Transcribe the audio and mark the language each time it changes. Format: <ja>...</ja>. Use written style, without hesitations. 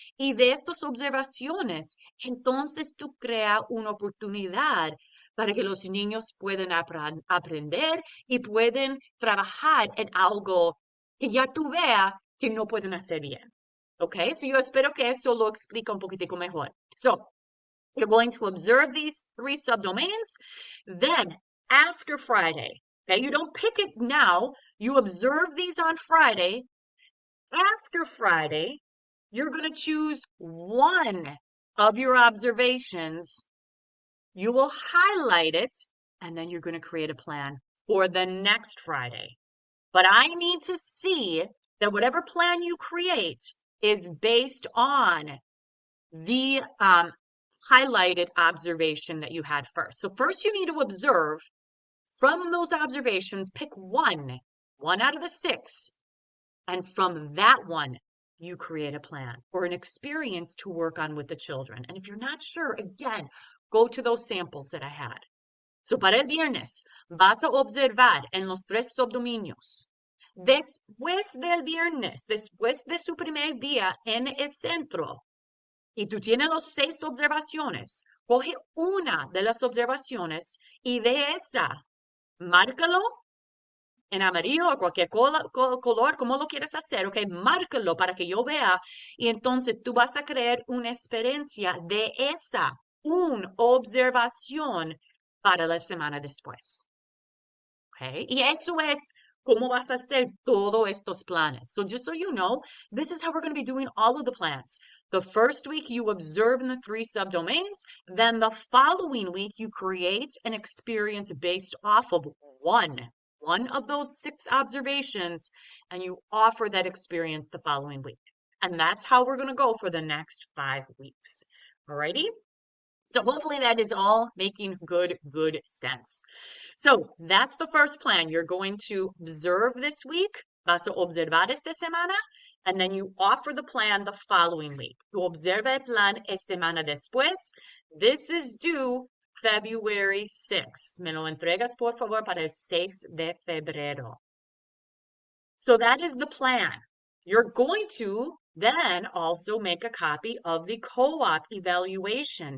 <es>Y de estas observaciones, entonces tú creas una oportunidad para que los niños puedan aprender y pueden trabajar en algo que ya tú veas que no pueden hacer bien. ¿Ok? So yo espero que eso lo explique un poquitico mejor.</es> <en>So, you're going to observe these three subdomains. Then, after Friday, okay, you don't pick it now, you observe these on Friday. After Friday, you're going to choose one of your observations. You will highlight it, and then you're going to create a plan for the next Friday. But I need to see that whatever plan you create is based on the highlighted observation that you had first. So first you need to observe from those observations, pick one out of the six, and from that one, you create a plan or an experience to work on with the children. And if you're not sure, again, go to those samples that I had.</en> <es>So para el viernes, vas a observar en los tres subdominios. Después del viernes, después de su primer día en el centro, y tú tienes los 6 observaciones, coge una de las observaciones y de esa, márcalo en amarillo o cualquier color, como lo quieres hacer, ok, márcalo para que yo vea y entonces tú vas a crear una experiencia de esa, una observación para la semana después. Ok, y eso es cómo vas a hacer todos estos planes.</es> <en>So just so you know, this is how we're going to be doing all of the plans. The first week you observe in the 3 subdomains, then the following week you create an experience based off of one of those 6 observations, and you offer that experience the following week. And that's how we're going to go for the next 5 weeks. Alrighty? So hopefully that is all making good sense. So that's the first plan. You're going to observe this week.</en> <es>Vas a observar esta semana,</es> <en>and then you offer the plan the following week.</en> <es>Tu observa el plan esta semana después.</es> <en>This is due February 6th.</en> <es>Me lo entregas, por favor, para el 6 de febrero.</es> <en>So that is the plan. You're going to then also make a copy of the co-op evaluation.</en>